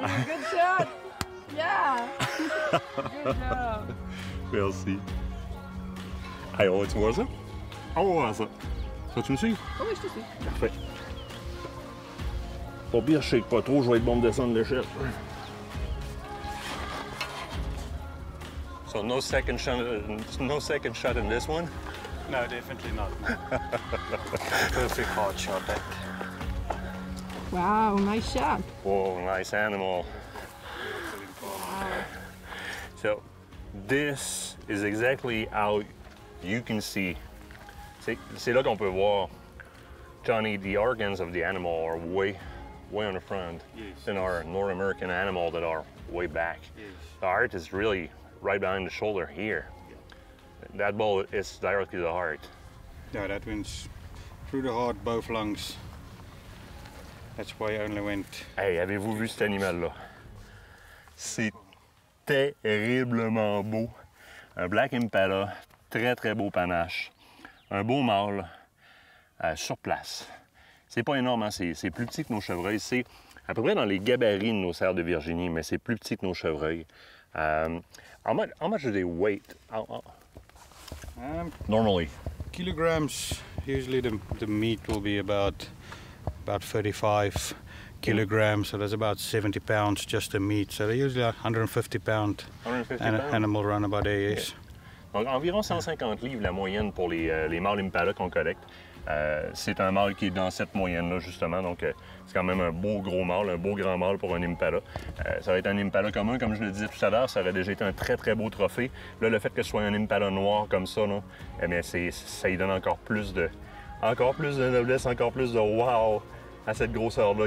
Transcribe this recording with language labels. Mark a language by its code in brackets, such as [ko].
[en] Good shot! Yeah! Good job! [fr] Merci. Hey, on va-tu voir ça? On va voir ça. Tu me suis? Oh oui, je te suis. Parfait. Pas pire, je shake pas trop, je vais être bon de descendre l'échelle. [en] So no second shot in this one? No, definitely not. Perfect hard shot that. Wow, nice shot. Whoa, nice animal. So this is exactly how you can see. [fr] C'est là qu'on peut voir, [en] Johnny, the organs of the animal are way on the front than our North American animal that are way back. The heart is really right behind the shoulder here. That ball is directly to the heart. Yeah, that went through the heart, both lungs. That's why I only went. [fr] Hey, avez-vous vu cet animal-là? C'est terriblement beau. Un Black Impala, très très beau panache. Un beau mâle sur place. C'est pas énorme, hein? C'est plus petit que nos chevreuils. C'est à peu près dans les gabarits de nos cerfs de Virginie, mais c'est plus petit que nos chevreuils. [en] How much do they weigh? Normally? Kilograms. Usually the meat will be about 35 kilograms, so that's about 70 pounds just the meat. So they're usually 150 pound 150 pounds? animal runabout there, yes. [fr] Donc environ 150 livres la moyenne pour les mâles Impala qu'on collecte. C'est un mâle qui est dans cette moyenne-là, justement. Donc, c'est quand même un beau gros mâle, un beau grand mâle pour un Impala. Ça va être un Impala commun, comme je le disais tout à l'heure. Ça aurait déjà été un très, très beau trophée. Là, le fait que ce soit un Impala noir comme ça, là, eh bien, ça lui donne encore plus de noblesse, encore plus de wow à cette grosseur-là.